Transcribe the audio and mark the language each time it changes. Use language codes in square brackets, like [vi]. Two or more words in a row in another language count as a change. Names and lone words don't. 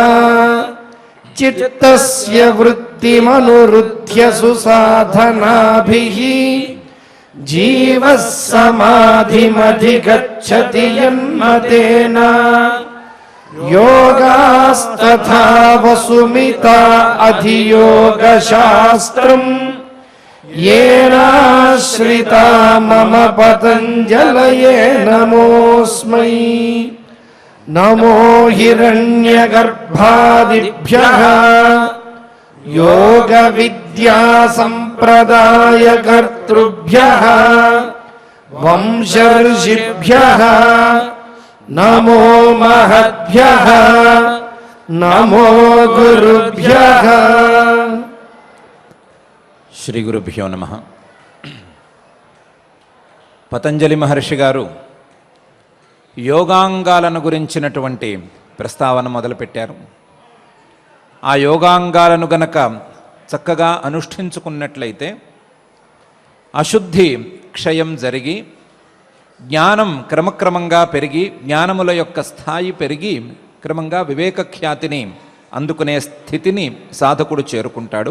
[sa] చిత్తస్య వృత్తిమనురుధ్య సుసాధనాభిః జీవః సమాధిమధిగచ్చతి యన్మతేన యోగాస్తథా వసుమితా అధియోగశాస్త్రం येनाश्रिता मम पतञ्जलये नमोऽस्मै. नमो हिरण्यगर्भादिभ्यः योगविद्यासम्प्रदायकर्तृभ्यः वंशर्षिभ्यः नमो महद्भ्यः नमो गुरुभ्यः. శ్రీ గురుభ్యో నమః. [te] పతంజలి మహర్షి గారు యోగాంగాలను గురించినటువంటి ప్రస్తావన మొదలుపెట్టారు. ఆ యోగాంగాలను గనక చక్కగా అనుష్ఠించుకున్నట్లయితే అశుద్ధి క్షయం జరిగి జ్ఞానం క్రమక్రమంగా పెరిగి జ్ఞానముల యొక్క స్థాయి పెరిగి క్రమంగా వివేక ఖ్యాతిని అందుకునే స్థితిని సాధకుడు చేరుకుంటాడు.